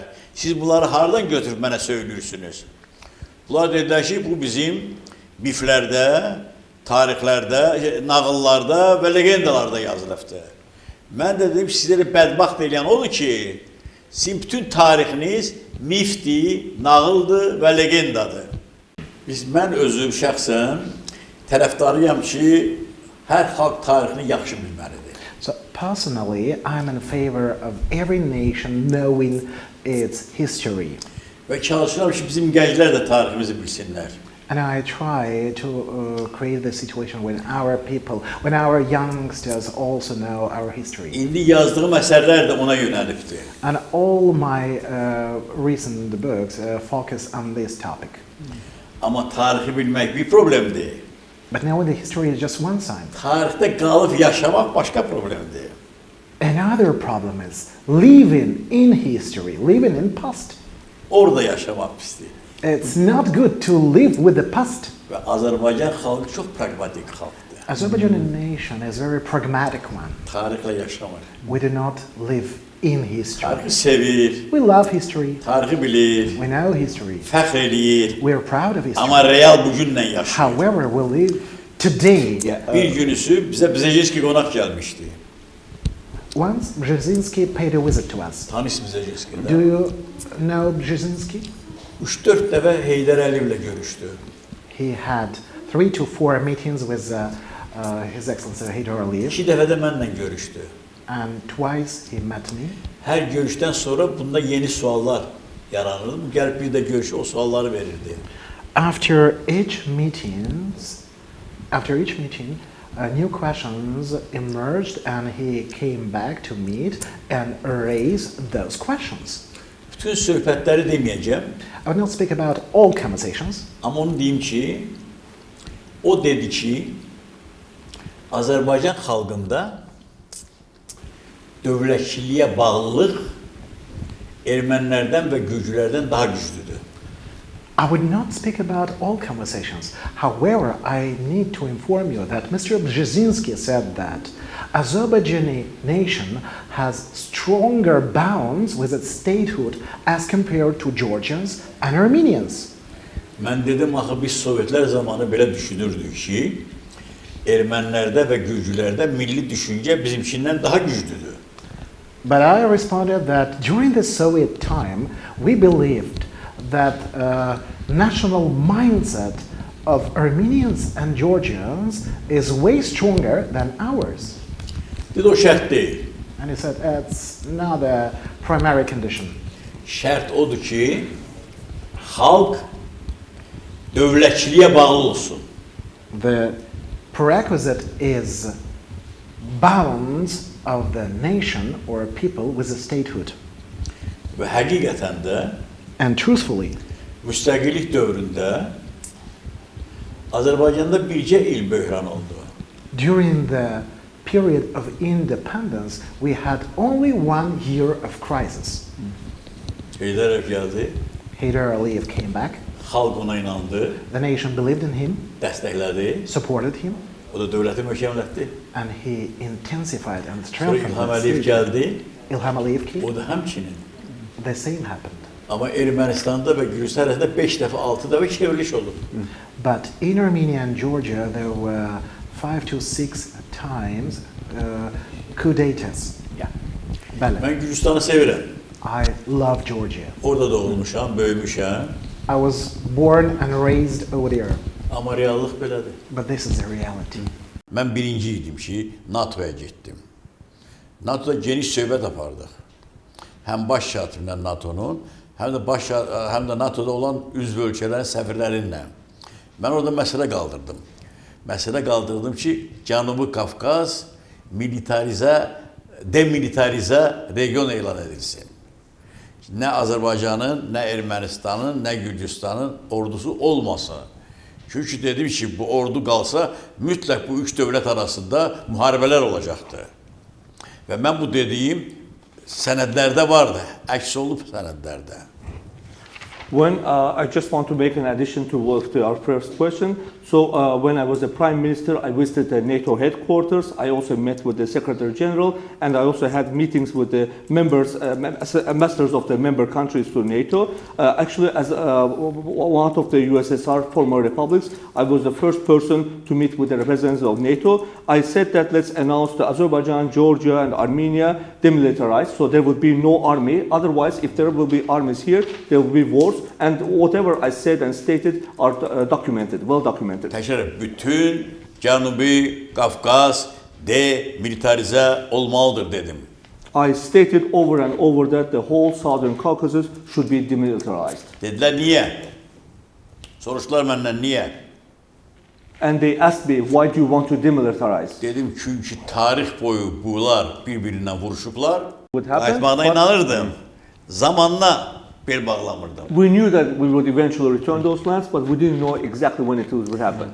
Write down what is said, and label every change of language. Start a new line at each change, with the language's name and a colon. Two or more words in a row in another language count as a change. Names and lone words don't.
Azerbaijani: Siz bunları haradan götürüb mənə söylürsünüz? Bunlar dedilər ki, bu bizim biflərdə, tarixlərdə, nağıllarda və legendalarda yazılıbdır. Mən də dedim, sizləri bədbaxt eləyən odur ki, sizin bütün tarixiniz mifdir, nağıldır və legendadır. Mən özüm şəxsən tərəfdarıyam ki, hər xalq tarixini yaxşı bilməlidir.
English: So personally, I'm in favor of every nation knowing its history.
Azerbaijani: Və çalışıram ki, bizim gənclər də tariximizi bilsinlər.
English: And I try to create the situation when our people, when our youngsters also know our history.
Azerbaijani: İndi yazdığım əsərlər də ona yönəlibdir.
English: And all my recent books focus on this topic.
Azerbaijani: Amma tarixi bilmək bir problemdir.
English: But knowing the history is just one side.
Azerbaijani: Tarixdə qalıb yaşamaq başqa problemdir.
English: Another problem is living in history, living in past.
Azerbaijani: Orada yaşamaq pisdir.
English: It's not good to live with the past.
Azerbaijani: Və Azərbaycan xalqı çox pragmatik xalqdır.
English: Azerbaijani nation is a very pragmatic one.
Azerbaijani: Tarixlə yaşamır.
English: We do not live in history.
Azerbaijani: Tarixi sevir,
English: We love history.
Azerbaijani: tarixi bilir,
English: We know history.
Azerbaijani: fəxr eləyir.
English: We are proud of history.
Azerbaijani: Amma real bugünlə yaşayır.
English: However, we live today.
Azerbaijani: Bir günüsü bizə Bzezhinski qonaq gəlmişdi.
English: Once Brzezinski paid a visit to us.
Azerbaijani: Tanış Bzezhinski'də.
English: Do you know Brzezinski?
Azerbaijani: 3-4 dəfə Heydər Əliyevlə görüşdü.
English: He had 3 to 4 meetings with His Excellency Heydar Aliyev,
Azerbaijani: 2 dəfə də mənlə görüşdü.
English: and twice he met me.
Azerbaijani: Hər görüşdən sonra bunda yeni suallar yaranırdı. Bu gəlib bir də görüşü o sualları verirdi.
English: After each meeting, new questions emerged, and he came back to meet and raised those questions.
Azerbaijani: Bütün söhbətləri deməyəcəm,
English: I will not speak about all conversations,
Azerbaijani: amma onu deyim ki, o dedi ki, Azərbaycan xalqında dövlətçiliyə bağlılıq ermənilərdən və gürcülərdən daha güclüdür.
English: I would not speak about all conversations. However, I need to inform you that Mr. Brzezinski said that Azerbaijani nation has stronger bonds with its statehood as compared to Georgians and Armenians.
Azerbaijani: Mən dedim, axı biz Sovetlər zamanı belə düşünürdük ki, ermənilərdə və gürcülərdə milli düşüncə bizimkindən daha güclüdür.
English: But I responded that during the Soviet time, we believed that national mindset of Armenians and Georgians is way stronger than ours.
Azerbaijani: Dedi, o şərt deyil.
English: And he said, it's not a primary condition.
Azerbaijani: Şərt odur ki, xalq dövlətçiliyə bağlı olsun.
English: The prerequisite is bonds of the nation or people with a statehood.
Azerbaijani: Və həqiqətən də
English: And truthfully,
Azerbaijani: müstəqillik dövründə Azərbaycanda bircə il böhran oldu.
English: during the period of independence, we had only 1 year of crisis.
Azerbaijani: Heydər Əliyev gəldi,
English: Heydar Aliyev came back.
Azerbaijani: xalq ona inandı,
English: The nation believed in him,
Azerbaijani: dəstəklədi,
English: supported him,
Azerbaijani: o da dövləti möhkəmlətdi.
English: and he intensified and
Azerbaijani: Sonra
English: strengthened
Azerbaijani: İlham
English: the
Azerbaijani: Əliyev
English: state.
Azerbaijani: gəldi,
English: Ilham Aliyev came.
Azerbaijani: o da həmçinin.
English: The same happened.
Azerbaijani: Amma Ermənistanda və Gürcüstan arasında 5 dəfə, 6 dəfə çevriliş olub.
English: But in Armenia and Georgia, there were 5 to 6 times coup d'etats. Yeah.
Azerbaijani: Bəli. Mən Gürcüstanı sevirəm.
English: I love Georgia.
Azerbaijani: Orada doğulmuşam, böyümüşəm.
English: I was born and raised over there,
Azerbaijani: Amma reallıq belədir.
English: but this is a reality.
Azerbaijani: Mən birinci idim ki, NATO'ya getdim. NATO'da geniş söhbət apardıq. Həm baş katibindən NATO'nun, həm də NATO'da olan üzv ölkələrin səfirlərinlə. Mən orada məsələ qaldırdım. Məsələ qaldırdım ki, Cənubi Qafqaz demilitarizə region elan edilsin. Nə Azərbaycanın, nə Ermənistanın, nə Gürcüstanın ordusu olmasın. Çünki dedim ki, bu ordu qalsa, mütləq bu üç dövlət arasında müharibələr olacaqdır. Və mən bu dediyim sənədlərdə vardı, əks olub sənədlərdə.
English: I just want to make an addition to our first question. So when I was the Prime Minister, I visited the NATO headquarters. I also met with the Secretary General, and I also had meetings with the members, ambassadors of the member countries to NATO. Actually, as one of the USSR former republics, I was the first person to meet with the representatives of NATO. I said that let's announce the Azerbaijan, Georgia, and Armenia demilitarized, so there will be no army. Otherwise, if there will be armies here, there will be wars. And whatever I said and stated are documented, well documented.
Azerbaijani: Təkrar, bütün Cənubi Qafqaz demilitarizə olmalıdır dedim.
English: I stated over and over that the whole Southern Caucasus should be demilitarized.
Azerbaijani: Dedilər, niyə? Soruşdular məndən, niyə?
English: And they asked me, why do you want to demilitarize?
Azerbaijani: Dedim, çünki tarix boyu bunlar bir-birindən vuruşublar.
English: Would happen,
Azerbaijani: Qayıtmağına
English: but-
Azerbaijani: inanırdım. Zamanla bel bağlamırdım.
English: We knew that we would eventually return those lands, but we didn't know exactly when it would happen.